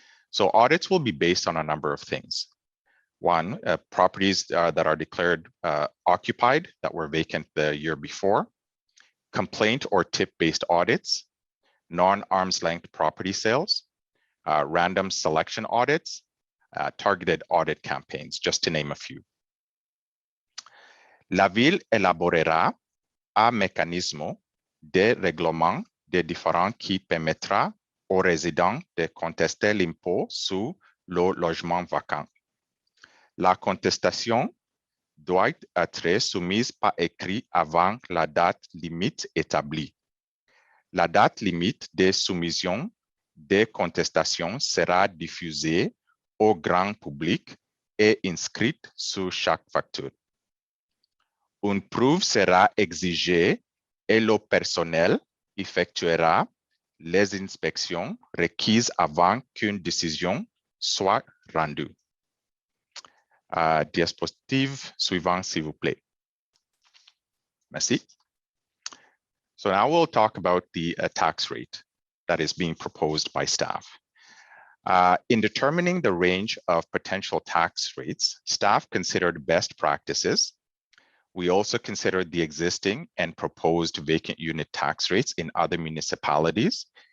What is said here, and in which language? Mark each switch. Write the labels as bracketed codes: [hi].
[en] So audits will be based on a number of things. One, properties that are declared occupied that were vacant the year before, complaint or tip-based audits, non-arm's length property sales, random selection audits, targeted audit campaigns, just to name a few. [fr] La ville élaborera un mécanisme de règlement des différends qui permettra aux résidents de contester l'impôt sur le logement vacant. La contestation doit être soumise par écrit avant la date limite établie. La date limite de soumission des contestations sera diffusée au grand public et inscrite sur chaque facture. Une preuve sera exigée et le personnel effectuera les inspections requises avant qu'une décision soit rendue. Diapositive suivante, s'il vous plaît. Merci. [en] So now we'll talk about the tax rate that is being proposed by staff. In determining the range of potential tax rates, staff considered best practices. We also considered the existing and proposed vacant unit tax rates in other municipalities.